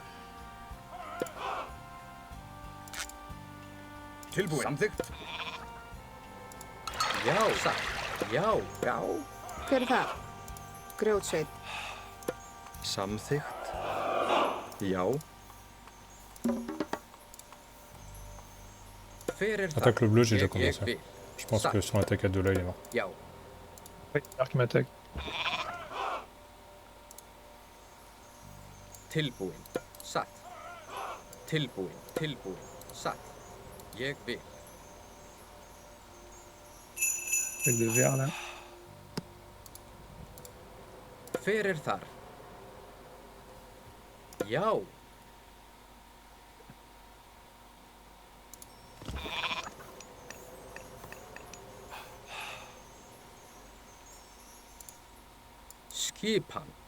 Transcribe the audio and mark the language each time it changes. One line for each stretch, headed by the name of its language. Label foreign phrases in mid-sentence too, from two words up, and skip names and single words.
Icelandic: Tilbúin. Samþykkt. Já. Satt. Já. Já. Hver er það? Grjótsveit. Samþykkt. Já. Hver er það?
French: Attaque le bleu, j'ai déjà
Icelandic: Ég
French: commencé.
Icelandic: vil.
French: Je pense que si on attaque à deux là, il est mort.
Icelandic: Já.
French: Oui, Arc m'attaque.
Icelandic: Tilbúin. Satt. Tilbúin. Tilbúin. Satt. Ég vil.
French: Avec des verres là.
Icelandic: Hver er þar? Já. Skipan.